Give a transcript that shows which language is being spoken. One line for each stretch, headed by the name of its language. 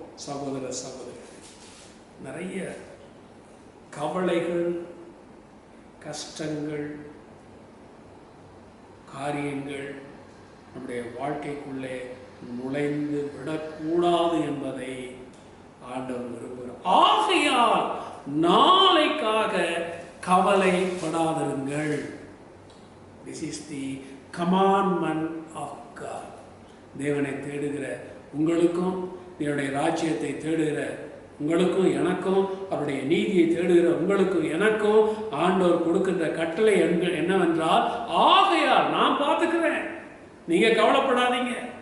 Tamil: சகோதர சகோதரி, நிறைய கவலைகள், கஷ்டங்கள், காரியங்கள் நம்முடைய வாழ்க்கைக்குள்ளே நுழைந்து விடக்கூடாது என்பதை ஆண்டவர் விரும்புகிறார். ஆகையால் நாளைக்காக கவலைப்படாதிருங்கள்.
English: This is the commandment of God.
Tamil: தேவனை தேடுகிற உங்களுக்கும், தேவனுடைய ராஜ்யத்தை தேடுகிற உங்களுக்கும் எனக்கும், அவருடைய நீதியை தேடுகிற உங்களுக்கும் எனக்கும் ஆண்டவர் கொடுக்கின்ற கட்டளை என்னவென்றால், ஆகையால் நான் பார்த்துக்கிறேன், நீங்க கவலைப்படாதீங்க.